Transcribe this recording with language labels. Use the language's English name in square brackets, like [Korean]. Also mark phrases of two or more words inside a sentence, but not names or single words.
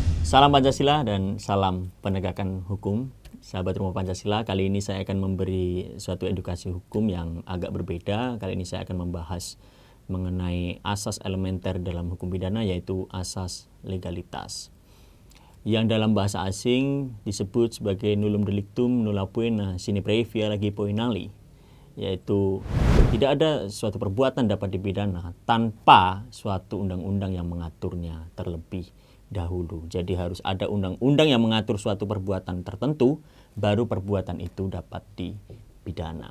[Indonesian] Salam Pancasila dan salam penegakan hukum. Sahabat Rumah Pancasila, kali ini saya akan memberi suatu edukasi hukum yang agak berbeda. Kali ini saya akan membahas mengenai asas elementer dalam hukum pidana, yaitu asas legalitas, yang dalam bahasa asing disebut sebagai [Latin] nullum delictum nulla poena sine previa legi poenali, [Indonesian] yaitu tidak ada suatu perbuatan dapat dipidana tanpa suatu undang-undang yang mengaturnya terlebih dahulu. Jadi harus ada undang-undang yang mengatur suatu perbuatan tertentu, baru perbuatan itu dapat dipidana.